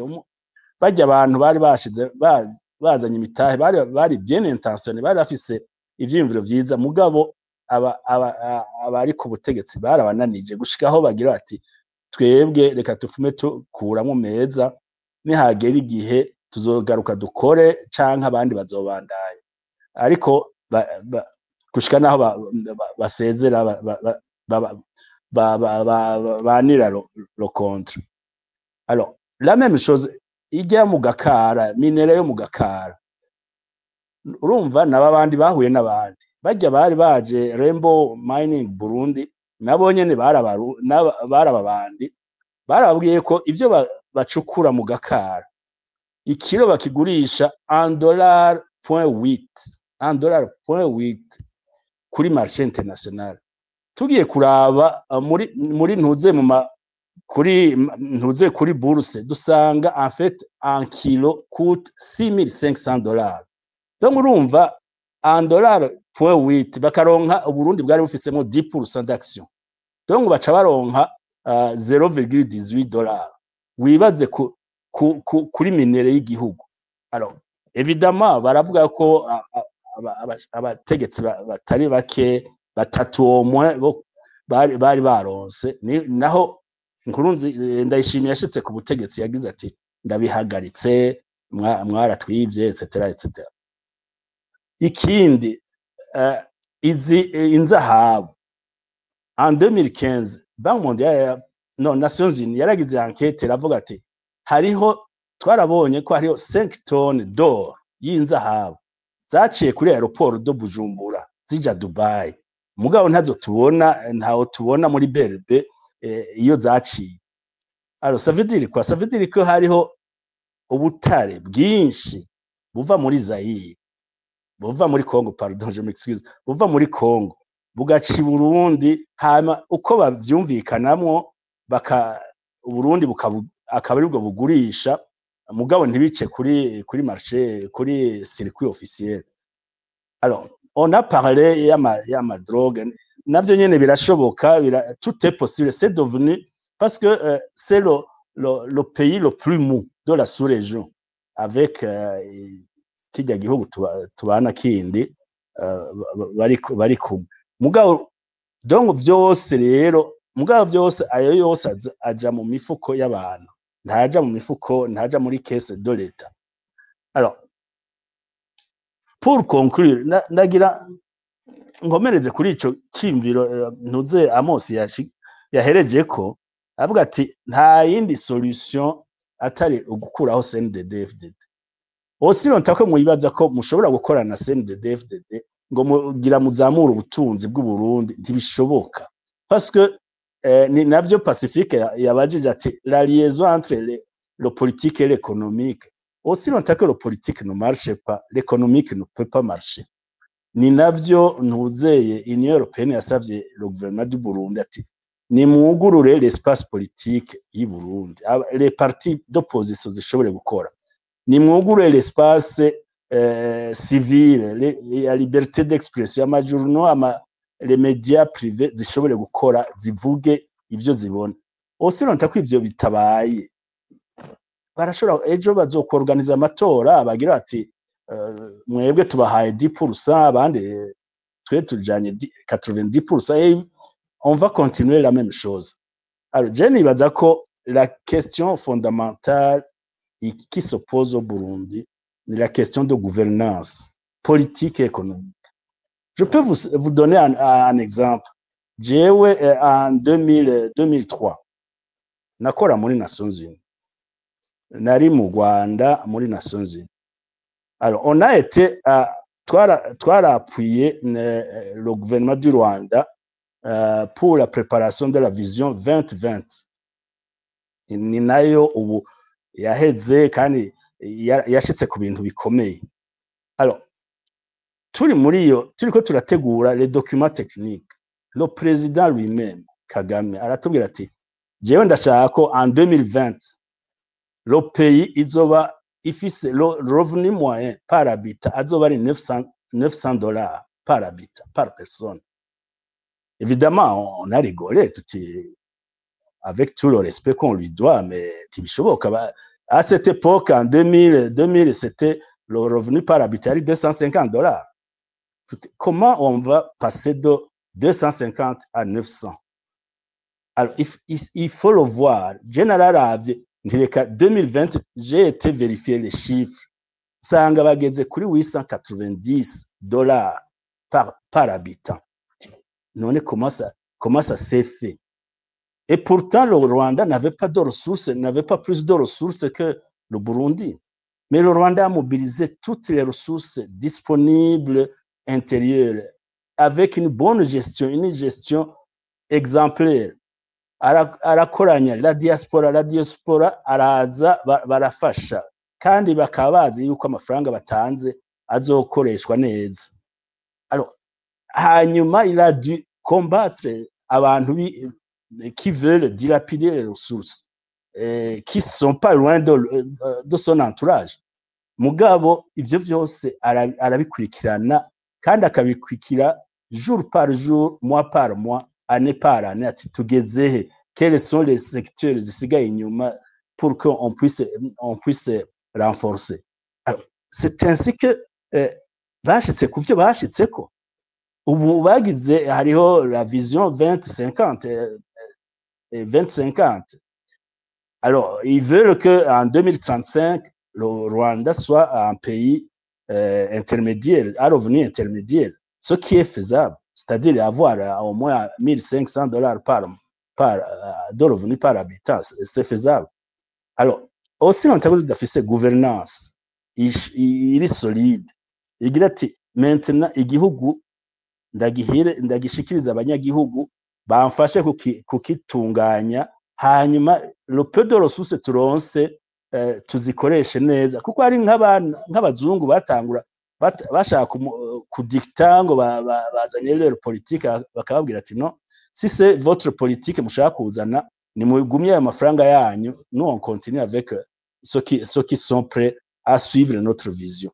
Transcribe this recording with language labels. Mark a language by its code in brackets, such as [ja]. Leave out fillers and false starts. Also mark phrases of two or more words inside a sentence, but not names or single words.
[rn] Bajya abantu bari bashize bazanye imitahe, bari [fr] bien intentionné, [rn] bari bafise ivyiyumviro vyiza, mugabo abari ku butegetsi barabananije gushikaho bagira ati twebwe reka tufume tukuramwo meza, nihagera igihe tuzogaruka dukore canke abandi bazobandanya. Ariko gushika naho basezera banira [fr] le contre. Alors la même chose [rn] ijya mu Gakara, minere yo mu Gakara, urumva n'abandi bahuye n'abandi bajya bari baje Rainbow Mining Burundi, nabo nyene barababandi barababwiye ko ivyo bacukura mu Gakara ikiro bakigurisha $1.8 kuri [fr] marché international. [rn] Tugiye kuraba muri ntuze kuri bourse dusanga [fr] en fait un kilo coûte [rn] $6,500. Donc urumva $1.8 bakaronka Uburundi bwari bufisemo 10% d'action. Donc baca baronka $0,18 wibaze kuri minere y'igihugu. [fr] Alors évidemment [rn] baravuga ko abategetsi batari bake batatu [fr] au moins [rn] bari baronse naho Ndayishimiye yashitse ku butegetsi yagize ati ndabihagaritse mwaratwivye [fr] etc etc. [rn] Ikindi inzahabu en 2015 Banque mondiale Nations Unies yaragize enquête iravuga ati hariho twarabonye ko hariho [fr] 5 tonnes d'or [rn] y'inzahabu zaciye kuri [fr] aeroport de Bujumbura [rn] zija Dubai, mugabo ntaho tubona muri BRB iyo zaciye. [fr] Alors ça veut dire [rn] quoi? Ça veut dire ko hariho ubutare bwinshi buva muri Zaire, buva muri Congo, [fr] pardon je m'excuse, [rn] buva muri Congo bugaci Burundi, hama uko bavyumvikanamwo Burundi akaba aribwo bugurisha, mugabo ntibice kuri marché, kuri [fr] circuit officiel. Alors on a parlé [rn] yama drogue, navyo nyene birashoboka, [fr] tout est possible, c'est devenu parce que c'est le pays le plus mou de la sous-région avec [rn] kijya gihugu tubana kindi bari kumwe. Mugabo donc vyose rero, mugabo vyose ayo yose aja mu mifuko y'abantu, ntaja mu mifuko, ntaja muri [fr] caisse de l'État. Alors pour conclure, [rn] ndagira ngomereze kuri ico kimviro ntuze Amos yahereje ko avuga ati nta yindi solution atari ugukuraho CNDD-FDD. [fr] Aussi longtemps [rn] ko muyibaza ko mushobora gukorana na CNDD-FDD ngo mugira muzamura ubutunzi bw'u Burundi, ntibishoboka. [fr] Parce que [rn] ni navyo Pacifique yabajije ati [fr] la liaison entre le politique et l'économique. Aussi longtemps que le politique ne marche pas, l'économique ne peut pas marcher. [rn] Ni navyo ntuzeye Union Européenne yasavye [fr] le gouvernement du Burundi [rn] ati ni mwugurure [fr] l'espace politique [rn] y'i Burundi, [fr] les partis d'opposition [rn] zishobore gukora, ni mwugurure [fr] l'espace civil, la liberté d'expression, [rn] amajournaux, [fr] les médias privés [rn] zishobore gukora, zivuge ivyo zibona. [fr] Aussi longtemps [rn] ko ivyo bitabaye, barashobora ejo bazokorganiza amatora bagira ati mwebwe tubahaye 10%, abandi twe tujanye 90%, [fr] et on va continuer la même chose. Alors je [rn] nibaza ko [fr] la question fondamentale qui se pose au Burundi c'est la question de gouvernance politique et économique. Je peux vous donner un exemple. [rn] Jewe en 2003 nakora muri Nations Unies, nari mu Rwanda muri Nations Unies. [fr] Alors on a été appuyé le gouvernement du Rwanda pour la préparation de la vision 2020. [rn] Ni nayo ubu yaheze kandi yashitse ku bintu bikomeye. Alors turiko turategura [fr] les documents techniques, le président lui-même [rn] Kagame aratubwira ati jewe ndashaka ko en 2020 [fr] le pays [rn] izoba ifise [fr] le revenu moyen par habitant [rn] azoba ari $900 [fr] par habitant, par personne. Évidemment, on a rigolé, avec tout le respect qu'on lui doit, mais à cette époque, en 2000 c'était le revenu par habitant $250. Comment on va passer de 250 à 900? Alors, il faut le voir. Général Avie, 2020, j'ai été vérifier les chiffres. Ça a [rn] bageze kuri $890 [fr] par habitant. Non, comment ça s'est fait? Et pourtant, le Rwanda n'avait pas de ressources, n'avait pas plus de ressources que le Burundi. Mais le Rwanda a mobilisé toutes les ressources disponibles intérieures avec une bonne gestion, une gestion exemplaire. [rn] Arakoranya [fr] la diaspora [rn] araza barafasha kandi bakaba bazi yuko amafaranga batanze azokoreshwa neza. [fr] Alors hanyuma il a dû combattre abantu qui veulent dilapider les ressources, qui sont pas loin de son entourage. [rn] Mugabo ivyo vyose arabikurikirana kandi akabikurikira [fr] jour par jour, mois par mois, année par année, [rn] ati tugezehe [fr] quels sont les secteurs [rn] zisigaye inyuma [fr] pour qu'on puisse renforcer. Alors, c'est ainsi que [rn] bashitse ku byo bashitseko. Ubu bagize hariho [fr] la vision 2050. Alors, ils veulent qu'en 2035, le Rwanda soit un pays intermédiaire, à revenu intermédiaire, ce qui est faisable, c'est-à-dire avoir au moins $1,500 de revenus par habitant, c'est faisable. Alors, aussi on table d'afficher gouvernance, il est solide. [rn] Igira ati maintenant igihugu ndagishikiriza abanyagihugu bamfashe kukitunganya, hanyuma [fr] le peu de ressources [rn] turonse tuzikoreshe neza, kuko hari nk'abazungu batangura bashaka kudikta ngo bazanye [fr] leur politique, [rn] bakababwira ati [fr] non, si c'est votre politique [rn] mushaka kuzana ni mugumye ayo mafaranga yanyu, [fr] nous on continue avec ceux qui sont prêts à suivre notre vision.